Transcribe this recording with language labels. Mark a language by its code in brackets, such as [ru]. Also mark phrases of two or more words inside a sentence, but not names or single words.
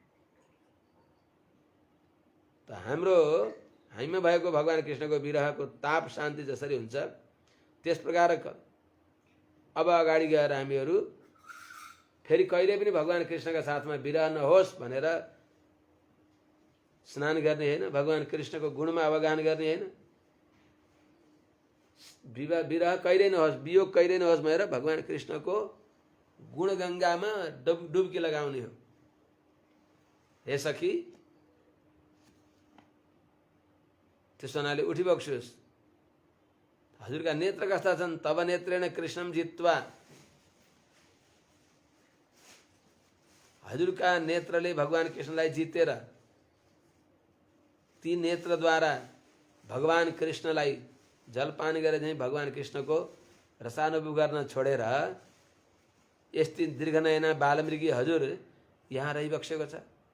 [ne] त हामीमा भएको भगवान कृष्णको विरहको ताप शान्ति जसरी हुन्छ, त्यस प्रकार अब अगाडि गएर हामीहरू फेरि कहिले पनि भगवान कृष्णका साथमा विरह नहोस् भनेर स्नान गर्ने होइन, भगवान कृष्णको गुणमा अवगाहन गर्ने होइन, विरह कहिले नहोस्, वियोग कहिले नहोस् भनेर भगवान कृष्णको गुणगङ्गामा डुब्की लगाउने हो। हे सखी, त्यसो हुनाले उठी बक्सोस्। हजुरका नेत्र कस्ता छन्? [sa] तब नेत्रेण कृष्णम जित्वा, [ne] हजुरका नेत्रले भगवान कृष्णलाई जितेर, ती नेत्रद्वारा भगवान कृष्णलाई जलपान गरे चाहिँ भगवान कृष्णको रसानुभव गर्न छोडेर यस्तै दीर्घनयना बालमृगी हजुर यहाँ रहिबक्सेको छ।